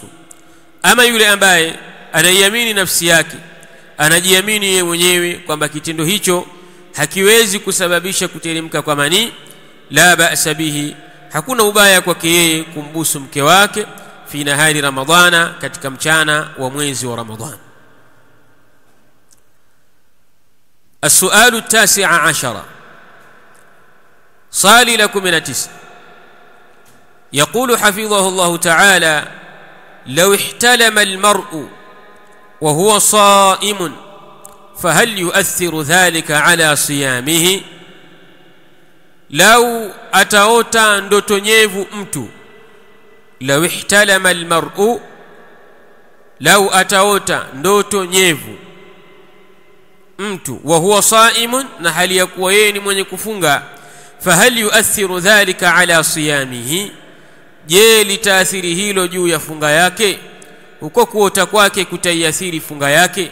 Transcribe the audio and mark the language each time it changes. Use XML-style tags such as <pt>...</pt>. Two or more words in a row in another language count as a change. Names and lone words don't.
<sw>Ama yule ambaye anaiamini nafsi yake, anajiamini yeye mwenyewe kwamba kitendo hicho hakiwezi kusababisha kuteremka kwa mani,</sw> <ar>لا بأس به,</ar> <sw>hakuna ubaya kwake yeye kumbusu mke wake</sw> <ar>في نهار رمضان,</ar> <sw>katika mchana wa mwezi wa Ramadhan.</sw> <ar>السؤال التاسع عشر، صالي لكم من 9. يقول حفظه الله تعالى: لو احتلم المرء وهو صائم فهل يؤثر ذلك على صيامه؟</ar> <sw>لو ataota ndoto nyevu mtu,</sw> <ar>لو احتلم المرء،</ar> <sw>لو ataota ndoto nyevu mtu,</sw> <ar>وهو صائم,</ar> <sw>na hali ya kuwa yeye ni mwenye kufunga,</sw> <ar>فهل يؤثر ذلك على صيامه,</ar> <sw>je litaathiri hilo juu ya funga yake? Huko kuota kwake kutaiathiri funga yake?</sw>